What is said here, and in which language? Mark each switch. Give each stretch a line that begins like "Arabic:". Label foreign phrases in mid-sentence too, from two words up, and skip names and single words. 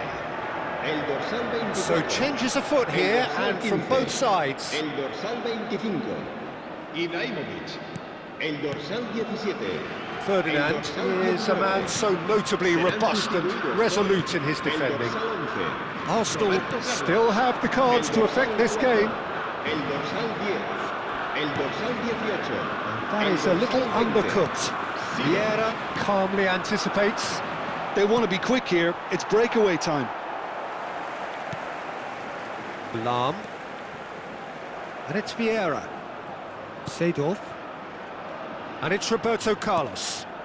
Spanish: El dorsal 24.
English: So changes afoot here, and from both sides.
Spanish: El dorsal 25. Ibrahimovic. El dorsal 17.
English: Ferdinand is a man so notably robust and resolute in his defending. Arsenal still have the cards to affect this game.
Spanish: El dorsal 10. El dorsal 18.
English: That is a little undercut. Vieira calmly anticipates. They want to be quick here. It's breakaway time. Lahm. And it's Vieira. Seedorf. And it's Roberto Carlos.